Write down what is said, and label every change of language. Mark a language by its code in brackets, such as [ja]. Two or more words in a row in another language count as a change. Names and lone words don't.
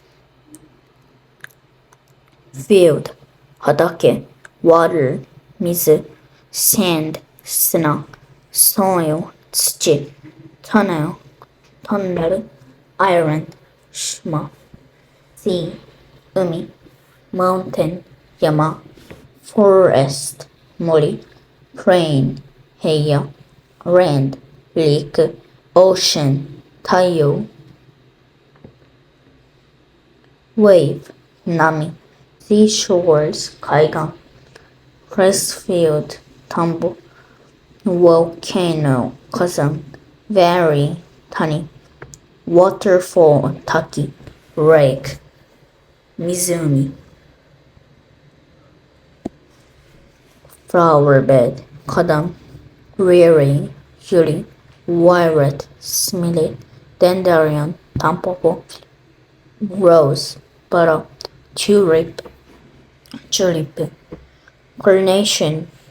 [en] Field 畑 Water 水 Sand 砂 Soil 土 Tunnel トンネル Island 島 Sea 海 Mountain 山 Forest 森 Plain 平野 Land 陸 Ocean 太陽 Wave 波 Seashores 海岸 Ricefield 田んぼ Volcano 火山 Valley 谷 Waterfall 滝 Lake 湖 Flower bed 花壇 Lily ユリ Violet スミレ Dandelion タンポポ Rose バラ Tulip チューリップ Carnation